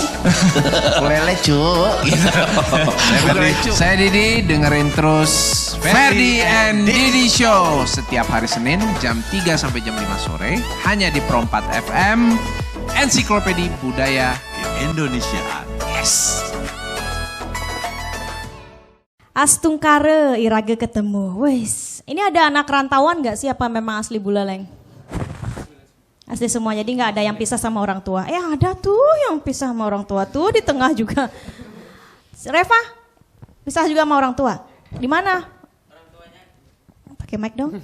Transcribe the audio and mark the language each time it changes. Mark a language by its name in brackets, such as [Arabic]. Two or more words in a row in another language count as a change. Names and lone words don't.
[Indonesian] Kulelecu. Saya Didi, dengerin terus Ferdi and Didi Show setiap hari Senin jam 3 sampai jam 5 sore hanya di Pro 4 FM, Ensiklopedi Budaya Indonesia. Yes. [Balinese] Astungkara iraga ketemu. [Indonesian] Wes, ini ada anak rantauan nggak sih apa memang asli Buleleng? Asli semua, jadi nggak ada yang pisah sama orang tua. Ada tuh yang pisah sama orang tua tuh di tengah juga. Reva, pisah juga sama orang tua. Di mana? Pakai mic dong.